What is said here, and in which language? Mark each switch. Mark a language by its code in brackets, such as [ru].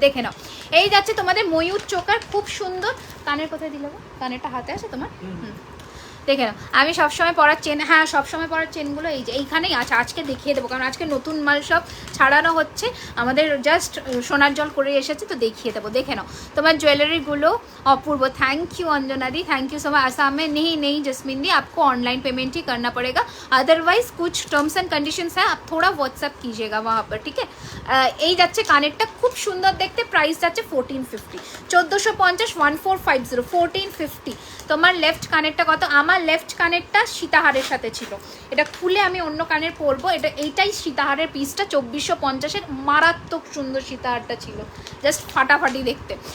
[bn] দেখে নাও, এই যাচ্ছে তোমাদের ময়ূর চোকার, খুব সুন্দর। কানের কোথায় দিলে গো? কানেরটা হাতে আছে তোমার? দেখে নাও, আমি সবসময় পরার চেন, হ্যাঁ সবসময় পরার চেনগুলো এই যে এইখানেই আছে, আজকে দেখিয়ে দেবো, কারণ আজকে নতুন মাল সব ছাড়ানো হচ্ছে, আমাদের জাস্ট সোনার জল করে এসেছে, তো দেখিয়ে দেবো। দেখে নাও, তোমার [en] Jewellery Apurva, thank you Anjana di, thank you so much. [hi] Assam में नहीं जस्मीन दी, आपको ऑनलाइन पेमेंट ही करना पड़ेगा, अदरवाइज कुछ टर्म्स एंड कंडीशंस है, आप थोड़ा व्हाट्सअप कीजिएगा वहाँ पर, ठीक है। [bn] এই যাচ্ছে কানেরটা, খুব সুন্দর দেখতে, প্রাইস যাচ্ছে 1450, 1450 1450 1450। তোমার লেফট কানেরটা কত? আমার লেফট কানেরটা সীতাহারের সাথে ছিল, এটা খুলে আমি অন্য কানের পরবো, এইটাই সীতাহারের পিসটা 2450-এর, মারাত্মক সুন্দর সীতাহারটা ছিল, জাস্ট ফাটাফাটি দেখতে।